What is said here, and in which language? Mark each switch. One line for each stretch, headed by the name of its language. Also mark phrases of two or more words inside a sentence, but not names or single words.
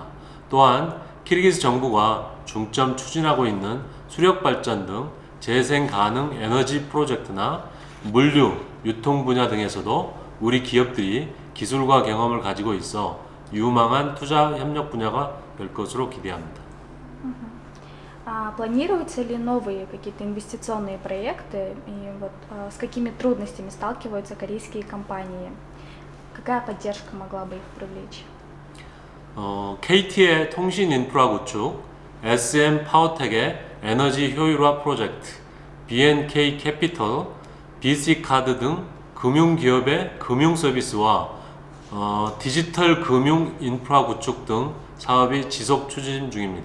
Korean: 또한 키르기스 정부가 중점 추진하고 있는 수력 발전 등 재생 가능 에너지 프로젝트나 물류, 유통 분야 등에서도 우리 기업들이 기술과 경험을 가지고 있어 유망한 투자 협력 분야가 될 것으로 기대합니다.
Russian: Планируются ли новые какие-то инвестиционные проекты и с какими трудностями сталкиваются корейские компании? Какая поддержка могла бы их привлечь?
Korean: KT의 통신 인프라 구축, SM 파워텍의 에너지 효율화 프로젝트, BNK 캐피털, BC카드 등 금융기업의 금융 서비스와 디지털 금융 인프라 구축 등 사업이 지속 추진 중입니다.